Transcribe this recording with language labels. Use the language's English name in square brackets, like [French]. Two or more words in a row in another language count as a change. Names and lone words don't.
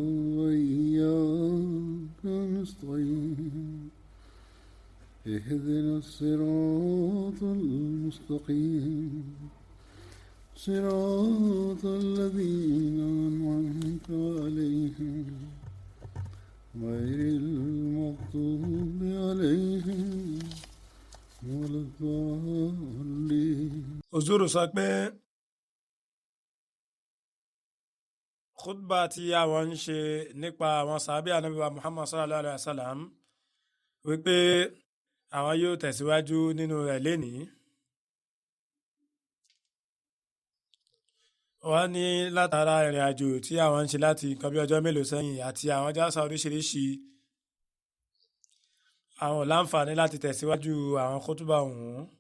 [Arabic] وإياك نستعين اهدنا الصراط المستقيم صراط الذين أنعمت عليهم غير المغضوب عليهم ولا الضالين. [Yoruba] Uzuru sọ pé khutba tí àwọn ń ṣe nípa àwọn sàábì ànábì wa Muhammad [Arabic] صلى الله عليه وسلم [Yoruba] wípé àwọn yóò tẹ̀síwájú nínú rẹ̀ lénìí. Wọ́n ní látara ìrìn àjò tí àwọn ń ṣe láti nǹkan bí ọjọ́ mélòó sẹ́yìn àti àwọn jásà oríṣiríṣi, àwọn ò láǹfààní láti tẹ̀síwájú àwọn khutba ọ̀hún.